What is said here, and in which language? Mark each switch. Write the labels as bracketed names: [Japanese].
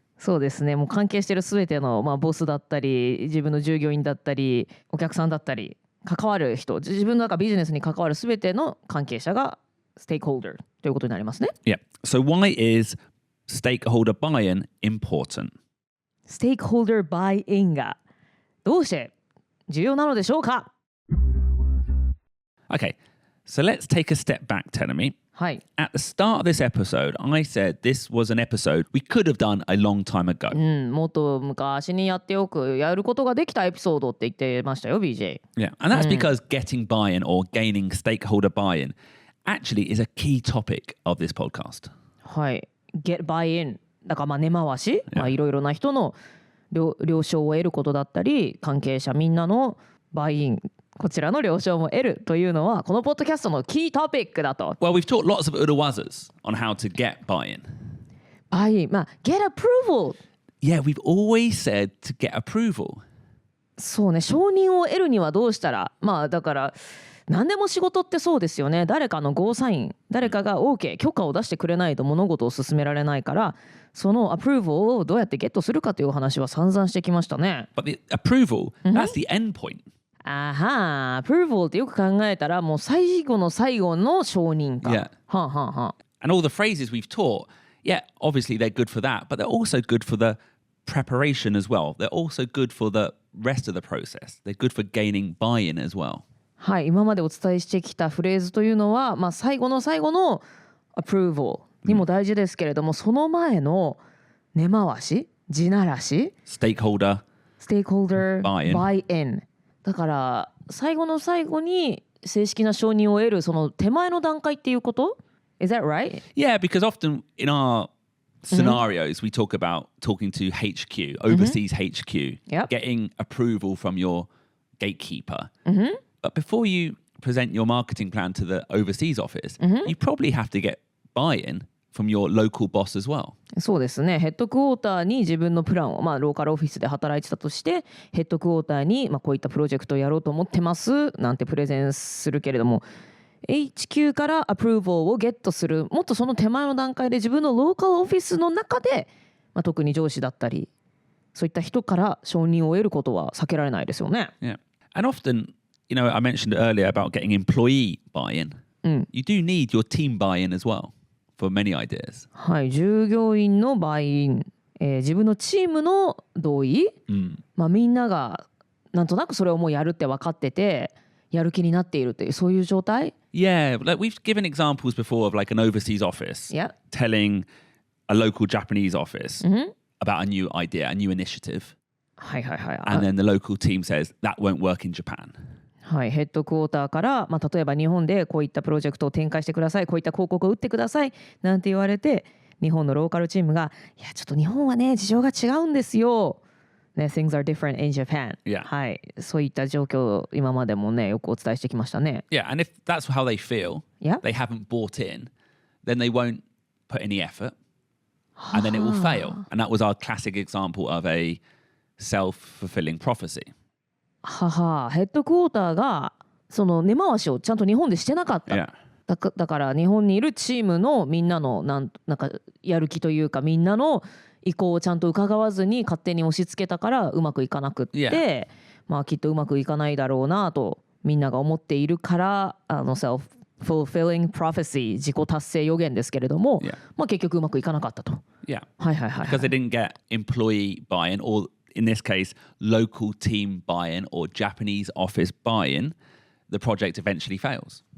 [Japanese] そうですね。もう関係しているすべての、まあ、ボスだったり、自分の従業員だったり、お客さんだったり、関わる人、自分のビジネスに関わるすべての関係者がステークホルダーということになりますね。 [English] Yeah. So why is stakeholder buy-in important? [Japanese] ステークホルダーバイインがどうして重要なのでしょうか？ [English] Okay, so let's take a step back, Tenemi. [Japanese] はい。 [English] At the start of this episode, I said this was an episode we could have done a long time ago. [Japanese] もっと昔にやっておく、やることができたエピソードって言ってましたよ、BJ。 [English] Yeah, and that's because getting buy-in or gaining stakeholder buy-in actually is a key topic of this podcast. [Japanese] はい。 get buy-in だからまあ根回し、まあいろいろな人の了承を得ることだったり、関係者みんなのbuy-in、こちらの了承も得るというのはこのポッドキャストのキートピックだと。 [English] Well, we've taught lots of urawazas on how to get buy-in. buy-in、まあ get approval。 Yeah, we've always said to get approval. [Japanese] そうね、承認を得るにはどうしたら、まあだから何でも仕事ってそうですよね。誰かのゴーサイン、誰かが OK、許可を出してくれないと物事を進められないから、そのアプローブをどうやってゲットするかという話は散々してきましたね。 [English] But the approval, that's the end point. [Japanese] あは、アプローブってよく考えたらもう最後の最後の承認か。 [English] Yeah. [Japanese] はあはあはあ。 [English] And all the phrases we've taught, yeah, obviously they're good for that, but they're also good for the preparation as well. They're also good for the rest of the process. They're good for gaining buy-in as well. [Japanese] はい、今までお伝えしてきたフレーズというのは、まあ、最後の最後のアプローブにも大事ですけれども、その前の根回し、地ならし、ステークホルダー、 [English] buy-in。 [Japanese] だから最後の最後に正式な承認を得るその手前の段階っていうこと？ [English] Is that right? Yeah, because often in our scenarios we talk about talking to HQ, overseas HQ, Yep. getting approval from your gatekeeper. But before you present your marketing plan to the overseas office, you probably have to get buy-in from your local boss as well. [Japanese] そうですね。ヘッドクォーターに自分のプランを、まあ、ローカルオフィスで働いてたとしてヘッドクォーターに、まあ、こういったプロジェクトをやろうと思ってますなんてプレゼンするけれども HQ からアプローブをゲットするもっとその手前の段階で自分のローカルオフィスの中で、まあ、特に上司だったりそういった人から承認を得ることは避けられないですよね。 [English] Yeah. And often, you know, I mentioned earlier about getting employee buy-in. You do need your team buy-in as well for many ideas. [Japanese] はい、従業員のバイン、自分のチームの同意、まあ、みんながなんとなくそれをもうやるって分かっててやる気になっているというそういう状態。 [English] Yeah, like we've given examples before of like an overseas office Yeah. telling a local Japanese office about a new idea, a new initiative. [Japanese] はいはいはい。 [English] And then the local team says that won't work in Japan. [Japanese] はい、ヘッドクォーターから、まあ、例えば日本でこういったプロジェクトを展開してください、こういった広告を打ってくださいなんて言われて日本のローカルチームがいやちょっと日本はね事情が違うんですよ、ね、 [English] Things are different in Japan、 Yeah. [Japanese] はい、そういった状況を今までもねよくお伝えしてきましたね。 [English] Yeah, and if that's how they feel, Yeah. they haven't bought in, then they won't put any effort and then it will fail. And that was our classic example of a self-fulfilling prophecy. [Japanese] はは、ヘッドクォーターがその根回しをちゃんと日本でしてなかった、 [English] Yeah. [Japanese] だから日本にいるチームのみんなのなんかやる気というかみんなの意向をちゃんと伺わずに勝手に押し付けたからうまくいかなくって、 [English] Yeah. [Japanese] まあきっとうまくいかないだろうなとみんなが思っているからself-fulfilling prophecy 自己達成予言ですけれども、 [English] Yeah. [Japanese] まあ結局うまくいかなかったと。 [English] Yeah. [Japanese] はいはいはい、はい。 [English] Because they didn't get employee buy-in or in this case, local team buy-in or Japanese office buy-in, the project eventually fails.